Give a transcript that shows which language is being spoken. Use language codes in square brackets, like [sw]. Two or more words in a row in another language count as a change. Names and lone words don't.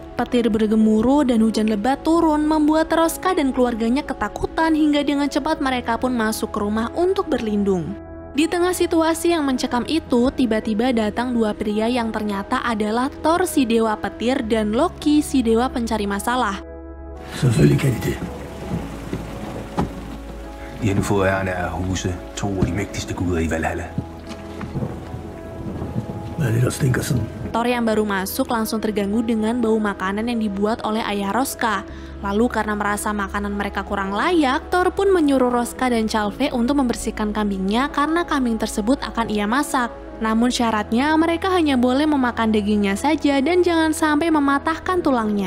[id] Petir bergemuruh dan hujan lebat turun membuat Roska dan keluarganya ketakutan hingga dengan cepat mereka pun masuk ke rumah untuk berlindung. Di tengah situasi yang mencekam itu, tiba-tiba datang dua pria yang ternyata adalah Thor si dewa petir dan Loki si dewa pencari masalah. [da] Selvfølgelig kan de det. De har nu fået æren af at huse to af de mægtigste guder i Valhalla. Hvad er det, der stinker sådan? [id] Thor yang baru masuk langsung terganggu dengan bau makanan yang dibuat oleh ayah Roska. Lalu karena merasa makanan mereka kurang layak, Thor pun menyuruh Roska dan Calvé untuk membersihkan kambingnya karena kambing tersebut akan ia masak. Namun syaratnya mereka hanya boleh memakan dagingnya saja dan jangan sampai mematahkan tulangnya.